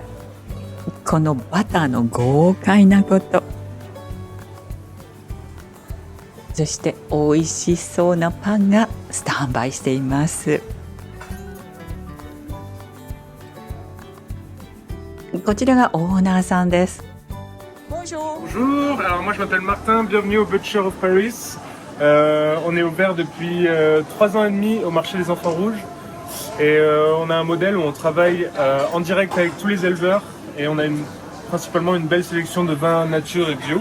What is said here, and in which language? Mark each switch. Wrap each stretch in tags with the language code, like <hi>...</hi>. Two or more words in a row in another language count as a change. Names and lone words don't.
<ja>このバターの豪快なこと。そして美味しそうなパンがスタンバイしています。こちらがオーナーさんです。</ja> <fr>Bonjour, alors moi je m'appelle Martin, bienvenue au Butcher of Paris. On est ouvert depuis 3 ans et demi au marché des enfants rouges et on a un modèle où on travaille en direct avec tous les éleveurs et on a principalement une belle sélection de vins nature et bio.</fr>